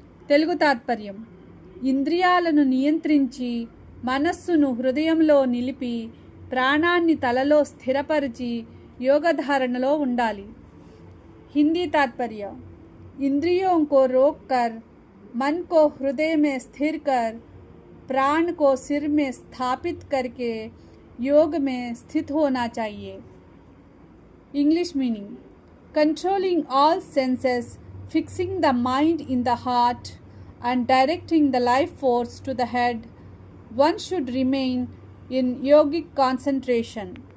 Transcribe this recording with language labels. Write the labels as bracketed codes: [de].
[te] తెలుగు తాత్పర్యం: ఇంద్రియాలను నియంత్రించి మనస్సును హృదయంలో నిలిపి ప్రాణాన్ని తలలో స్థిరపరిచి యోగధారణలో ఉండాలి. [hi] హిందీ तात्पर्य: इंद्रियों को रोक कर मन को हृदय में स्थिर कर प्राण को सिर में स्थापित करके योग में स्थित होना चाहिए. [en] English meaning: controlling all senses, fixing the mind in the heart and directing the life force to the head, one should remain in yogic concentration.